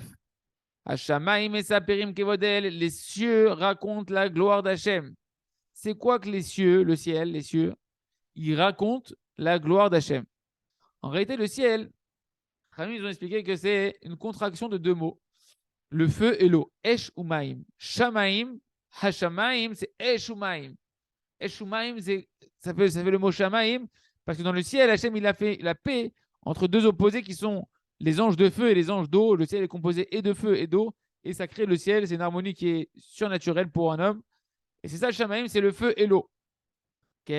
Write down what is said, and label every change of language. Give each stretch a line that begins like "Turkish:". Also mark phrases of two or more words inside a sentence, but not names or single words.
Hebrew: השמים מספרים כבוד אל,
French: les cieux racontent la gloire d'Hachem. C'est quoi que les cieux, le ciel, les cieux, ils racontent la gloire d'Hachem. En réalité, le ciel, ils ont expliqué que c'est une contraction de deux mots, le feu et l'eau.
Hebrew: אש ומים. שמים, השמים, c'est אש ומים. אש ומים,
French: ça fait le mot Shamaim, parce que dans le ciel, Hachem, il a fait la paix entre deux opposés qui sont les anges de feu et les anges d'eau. Le ciel est composé et de feu et d'eau, et ça crée le ciel. C'est une harmonie qui est surnaturelle pour un homme. Et c'est ça, le Shamaim, c'est le feu et l'eau. Okay.